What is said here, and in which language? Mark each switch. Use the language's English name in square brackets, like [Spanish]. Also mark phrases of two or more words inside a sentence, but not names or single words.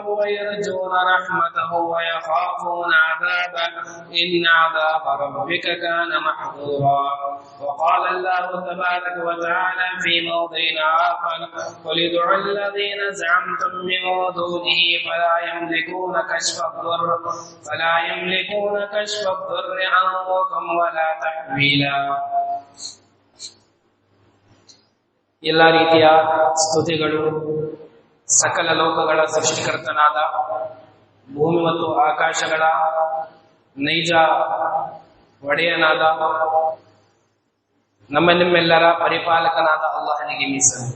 [Arabic] ويرجون رحمته ويخافون عذابه إن عذاب ربك كان محظورا وقال الله تبارك وتعالى في موضع آخر قل ادعوا الذين زعمتم من دونه فلا يملكون كشف الضر عنكم ولا تحويلا. [Kannada] ಎಲ್ಲ ರೀತಿಯ ಸ್ತುತಿಗಳು ಸಕಲ ಲೋಕಗಳ ಸೃಷ್ಟಿಕರ್ತನಾದ ಭೂಮಿ ಮತ್ತು ಆಕಾಶಗಳ ನೈಜ ಒಡೆಯನಾದ ನಿಮ್ಮೆಲ್ಲರ ಪರಿಪಾಲಕನಾದ ಅಲ್ಲಾಹನಿಗೆ ಮೀಸಲು.